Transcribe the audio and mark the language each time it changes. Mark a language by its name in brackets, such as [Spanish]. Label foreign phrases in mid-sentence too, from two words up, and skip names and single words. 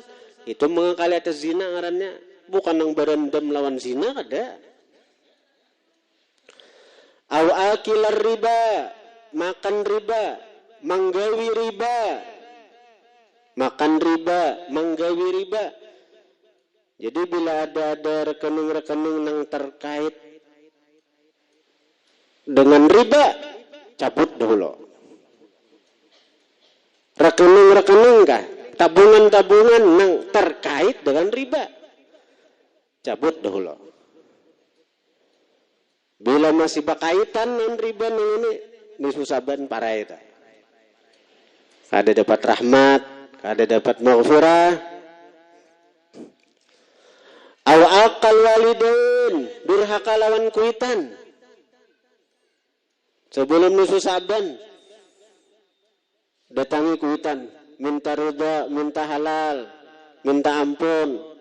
[Banjar] Itu mengakali atas zina ngarannya. Bukan nang berendam lawan zina, kada. [Arabic] أو آكل [Banjar] riba, makan riba, manggawi riba. Makan riba, manggawi riba. [Indonesian] Jadi bila ada rekening-rekening yang terkait dengan riba, cabut dahulu. Rekening-rekening kah? Tabungan-tabungan yang terkait dengan riba, cabut dahulu. Bila masih berkaitan dengan riba ini, [Banjar] nisfu Sya'ban parai itu. Kada dapat rahmat, kada dapat maghfirah. [Arabic] أو عاق الوالدين, [Banjar] durhaka lawan kuitan. Sebelum nisfu Sya'ban datangi kuitan, minta ridha, minta halal, minta ampun.